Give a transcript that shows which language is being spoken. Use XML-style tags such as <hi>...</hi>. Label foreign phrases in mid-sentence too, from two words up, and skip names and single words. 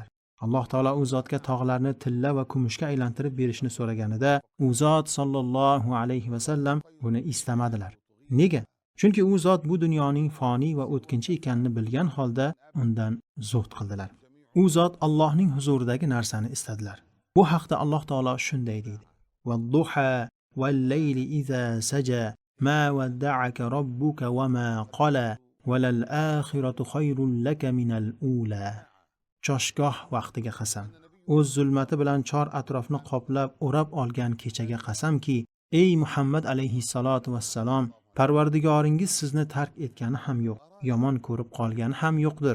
<uz>Alloh taolo u zotga tog'larni tilla va kumushga aylantirib berishni so'raganida, u zot</uz> <ar>صلى الله عليه وسلم</ar> <uz>buni istamadilar. Nega? Chunki u zot bu dunyoning foniy va o'tkinchi ekanini bilgan holda undan zuhd qildilar. U zot Allohning huzuridagi narsani istadilar. Bu haqda Alloh taolo shunday deydi:</uz> <ar>"والضحى والليل إذا سجى ما ودعك ربك وما قلى وللآخرة خير لك من الأولى."</ar> <uz>Choshgoh vaqtiga qasam, o'z zulmati bilan chor atrofni qoplab o'rab olgan kechaga qasamki, ey Muhammad</uz> <ar>عليه الصلاة والسلام,</ar> <uz>Parvardigoringiz sizni tark etgani ham yo'q, yomon ko'rib qolgani ham yo'qdir.</uz>